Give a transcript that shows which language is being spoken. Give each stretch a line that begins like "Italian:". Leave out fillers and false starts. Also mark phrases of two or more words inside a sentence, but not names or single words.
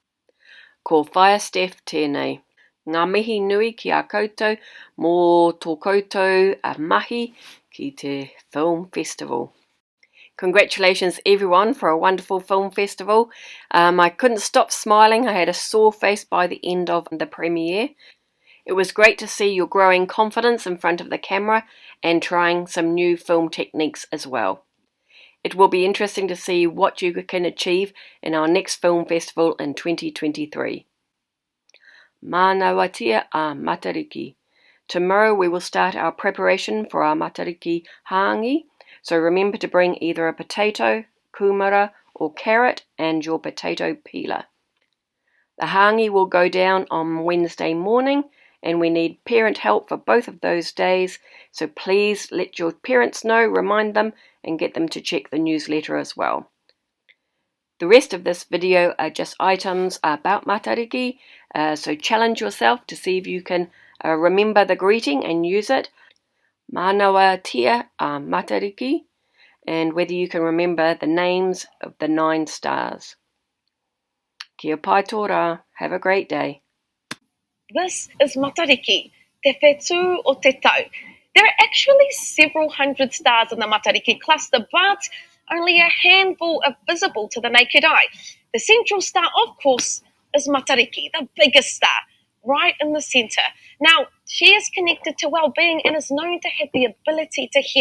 Māori: Ko whaia Steph tēnei. Ngā mihi nui ki a koutou mō tō koutou a mahi ki te
English: film festival. Congratulations everyone for a wonderful film festival. I couldn't stop smiling. I had a sore face by the end of the premiere. It was great to see your growing confidence in front of the camera and trying some new film techniques as well. It will be interesting to see what you can achieve in our next film festival in 2023.
Māori: Manawatia a Matariki.
English: Tomorrow we will start our preparation for our Matariki hāngi, so remember to bring either a potato, kumara or carrot and your potato peeler. The hāngi will go down on Wednesday morning and we need parent help for both of those days, so please let your parents know, remind them and get them to check the newsletter as well. The rest of this video are just items about Matariki, so challenge yourself to see if you can remember the greeting and use it.
Māori: Manawa tia a Matariki,
English: and whether you can remember the names of the 9 stars.
Māori: Kia pai tō rā.
English: Have a great day. This is Matariki,
Māori: te whetū o te tau.
English: There are actually several hundred stars in the Matariki cluster, but only a handful are visible to the naked eye. The central star, of course, is Matariki, the biggest star, right in the centre. Now, she is connected to well-being and is known to have the ability to heal.